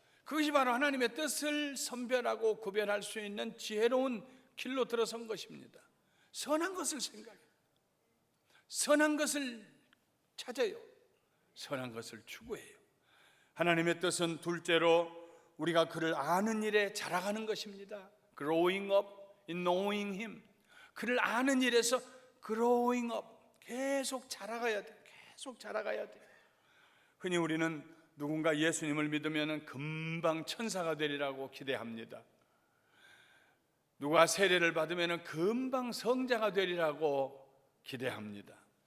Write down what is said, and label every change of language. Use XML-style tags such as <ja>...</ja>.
<ko>그것이 바로 하나님의 뜻을 선별하고 구별할 수 있는 지혜로운 길로 들어선 것입니다. 선한 것을 생각해요. 선한 것을 찾아요. 선한 것을 추구해요. 하나님의 뜻은 둘째로 우리가 그를 아는 일에 자라가는 것입니다.</ko> <en>Growing up in knowing Him.</en> <ko>그를 아는 일에서</ko> <en>growing up,</en> <ko>계속 자라가야 돼. 계속 자라가야 돼. 흔히 우리는 누군가 예수님을 믿으면 금방 천사가 되리라고 기대합니다. 누가 세례를 받으면 금방 성자가 되리라고 기대합니다.</ko>